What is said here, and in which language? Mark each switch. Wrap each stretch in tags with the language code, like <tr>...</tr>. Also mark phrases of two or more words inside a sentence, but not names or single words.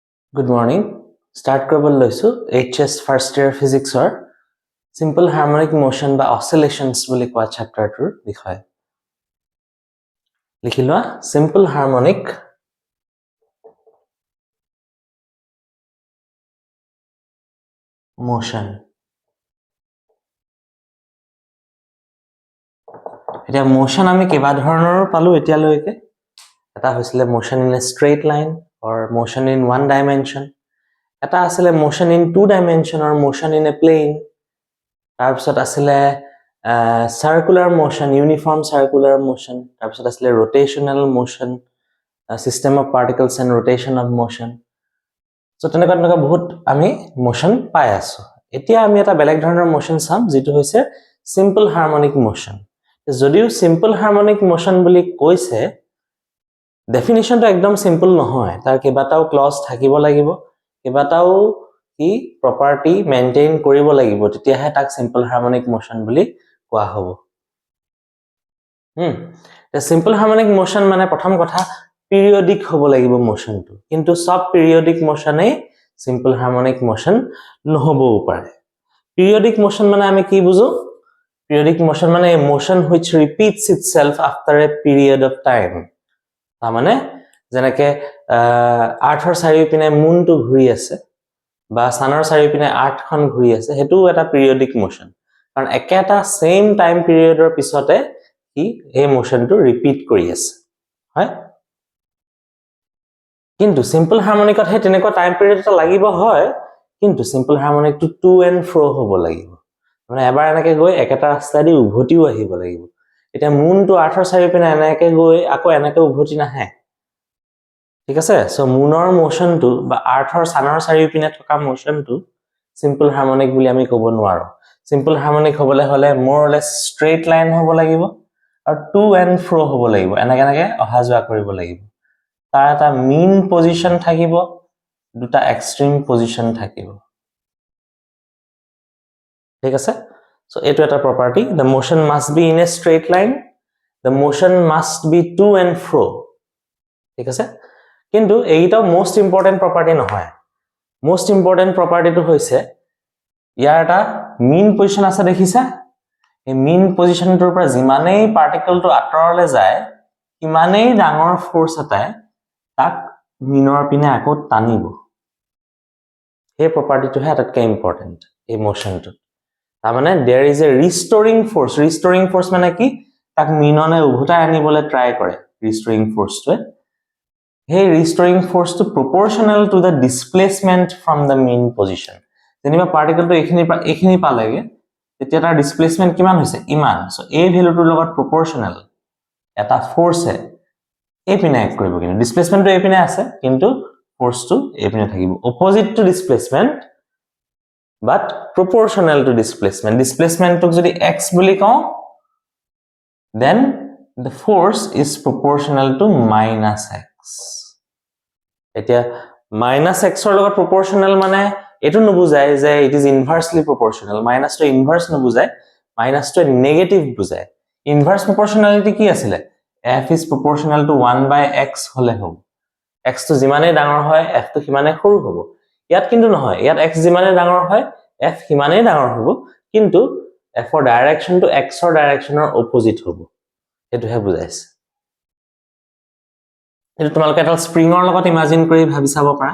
<en>Good morning. Start</en> <as>কৰিবলৈ লৈছো</as> <en>HS first year physics or simple harmonic motion বা oscillations</en> <as>বুলি কোৱা</as> <en>chapterটোৰ বিষয়।</en> <as>লিখি লোৱা</as> <en>simple harmonic motion।</en> <as>এতিয়া motion আমি কেইবা ধৰণৰ পালো এতিয়ালৈকে। এটা হৈছিলে</as> <en>motion in a straight line or motion in one dimension।</en> <as>এটা আছিলে</as> <en>motion in two dimension or motion in a plane।</en> <as>তাৰপিছত আছিলে</as> <en>circular motion, uniform circular motion।</en> <as>তাৰপিছত আছিলে</as> <en>rotational motion, system of particles and rotation of motion।</en> <as>So তেনেকুৱা বহুত আমি motion পাই আছো। এতিয়া আমি এটা বেলেগ ধৰণৰ motion চাম যেটো হৈছে</as> <en>simple harmonic motion।</en> <as>যদিও</as> <en>simple harmonic motion</en> <as>বুলি কৈছে definitionটো একদম simple নহয়। তাৰ কেইবাটাও clause থাকিব লাগিব, কেইবাটাও কি</as> <en>property maintain</en> <as>কৰিব লাগিব, তেতিয়াহে তাক</as> <en>simple harmonic motion</en> <as>বুলি কোৱা হ'ব।</as> <en>simple harmonic motion</en> <as>মানে প্ৰথম কথা periodic হ'ব লাগিব motionটো, কিন্তু সব</as> <en>periodic motionই simple harmonic motion</en> <as>নহবও পাৰে।</as> <en>periodic motion</en> <as>মানে আমি কি বুজো?</as> <en>periodic motion মানে a motion which repeats itself after a period of time।</en> <as>মানে যেনেকে আৰ্থৰ চাৰিওপিনে মুনটো ঘূৰি আছে বা সানৰ চাৰিওপিনে আৰ্থখন ঘূৰি আছে, হেতু এটা</as> <en>periodic motion।</en> <as>কাৰণ একেটা</as> <en>same time periodৰ</en> <as>পিছতে কি এই</as> <en>motionটো repeat</en> <as>কৰি আছে, হয়? কিন্তু</as> <en>simple harmonicত</en> <as>হে তেনেকুৱা</as> <en>time period</en> <as>এটা লাগিব হয়, কিন্তু</as> <en>simple harmonicটো to and fro</en> <as>হ'ব লাগিব। মানে এবাৰ এনেকৈ গৈ একেটা ৰাস্তাদি উভতিও আহিব লাগিব। এতিয়া মুনটো আৰ্থৰ চাৰিওপিনে এনেকৈ গৈ আকৌ এনেকৈ উভতি নাহে, ঠিক আছে? সো মুনৰ মোশনটো বা আৰ্থৰ সানৰ চাৰিওপিনে থকা মোশনটো</as> <en>simple harmonic</en> <as>বুলি আমি ক'ব নোৱাৰো।</as> <en>simple harmonic</en> <as>হ'বলৈ হলে</as> <en>more or less straight line</en> <as>হ'ব লাগিব আৰু</as> <en>to and fro</en> <as>হ'ব লাগিব, এনেকৈ অহা যোৱা কৰিব লাগিব। তাৰ এটা</as> <en>mean position</en> <as>থাকিব, দুটা</as> <en>extreme position</en> <as>থাকিব, ঠিক আছে?</as> <en>সো</en> <as>এইটো এটা</as> <en>property, the motion must be in a straight line, the motion must be to and fro,</en> <as>ঠিক আছে? কিন্তু এইটা</as> <en>most important property</en> <as>নহয়।</as> <en>most important property</en> <as>টো হৈছে ইয়াৰ এটা</as> <en>mean position</en> <as>আছে, দেখিছা? এই</as> <en>mean positionটোৰ</en> <as>পৰা যিমানেই পাৰ্টিকলটো আঁতৰলৈ যায় সিমানেই ডাঙৰ ফোৰ্স এটাই তাক মিনৰ পিনে আকৌ টানিব। এই প্ৰপাৰ্টিটোহে আটাইতকৈ ইম্পৰ্টেন্ট এই মোশনটো। তাৰ মানে</as> <en>there is a restoring force। restoring force</en> <as>মানে কি? তাক মিননে উভতাই আনিবলৈ ট্ৰাই কৰে</as> <en>restoring forceটোৱে। সেই restoring force to proportional to the displacement from the mean position।</en> <as>যেনিবা পাৰ্টিকলটো এইখিনি পালেগে, তেতিয়া তাৰ ডিসপ্লেসমেন্ট কিমান হৈছে? ইমান। সো এই ভ্যালুটোৰ লগত proportional এটা ফোর্সে এইপিনে এক কৰিব, কিন্তু ডিসপ্লেসমেন্টটো এইপিনে আছে কিন্তু ফোর্সটো এইপিনে থাকিব।</as> <en>opposite to displacement but proportional to displacement।</en> <as>ডিসপ্লেসমেন্টক যদি x বুলি কওঁ,</as> <en>then the force is proportional to minus x।</en> <as>এতিয়া</as> <en>minus x</en> <as>ৰ লগত proportional মানে এটো নুবুজায় যে</as> <en>it is inversely proportional। minus to inverse নুবুজায়, minus to negative বুজায়। inverse proportionality</en> <as>কি আছিলে?</as> <en>f is proportional to 1/x</en> <as>হলে হ'ব। x তো যিমানেই ডাঙৰ হয় f তো সিমানেই সৰু হ'ব। ইয়াত কিন্তু নহয়, ইয়াত x যিমানেই ডাঙৰ হয় f সিমানেই ডাঙৰ হ'ব, কিন্তু f ৰ ডাইৰেকশনটো x ৰ ডাইৰেকশনৰ অপোজিট হ'ব। এটোহে বুজাইছে। এটো তোমালোকে এটা স্প্ৰিঙৰ লগত ইমাজিন কৰি ভাবি চাব পাৰা।</as>